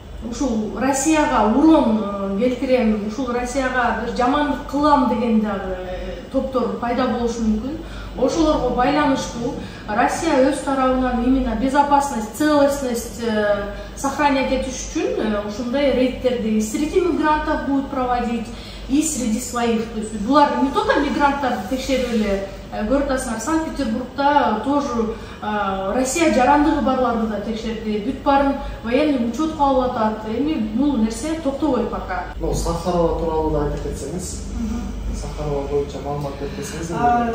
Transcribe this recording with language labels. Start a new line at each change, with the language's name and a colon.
Kyrgyz: ушул Россияга урон келтирем, ушул Россияга бир жамандык кылам деген дагы топтор пайда болушу мүмкүн. Ошолорго байланыштуу Россия өз тарабынан
Russian: именно безопасность, целостность сохранять
Kyrgyz: этиш үчүн ушундай рейдтерди
Russian: среди мигрантов будет проводить и среди своих.
Kyrgyz: То есть булар
Russian: не только
Kyrgyz: мигранттарды текшерип эле көрүп атасыңар, Санкт-Петербургда тоже Россия жарандыгы барларды да текшерди, бүт баарын военный учетко алып атат. Эми бул нерсе токтобойт пока. Сахарова тууралуу да айтып кетсеңиз. Сахарова боюнча маалымат берип кетсеңиз.